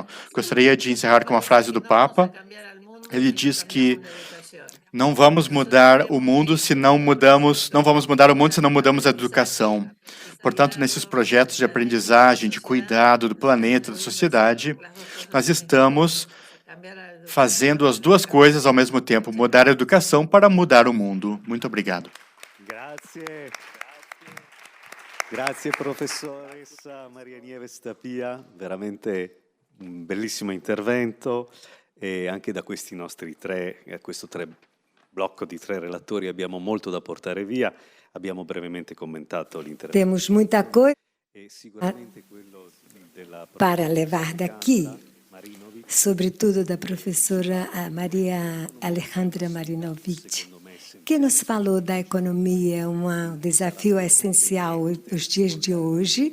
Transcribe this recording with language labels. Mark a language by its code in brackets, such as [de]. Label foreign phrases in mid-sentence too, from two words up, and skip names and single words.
[pt] Gostaria de encerrar com uma frase do Papa. Ele diz que não vamos mudar o mundo se não mudamos a educação. Portanto, nesses projetos de aprendizagem, de cuidado do planeta, da sociedade, nós estamos fazendo as duas coisas ao mesmo tempo, mudar a educação para mudar o mundo. Muito obrigado. [it] Grazie. Grazie professoressa Maria Nieves Tapia, veramente un bellissimo intervento e anche da questi nostri questo blocco di 3 relatori abbiamo molto da portare via, abbiamo brevemente commentato l'intervento. [pt] Temos muita coisa para levar daqui, sobretudo da professora Maria Alejandra Marinovic, que nos falou da economia, um desafio essencial nos dias de hoje.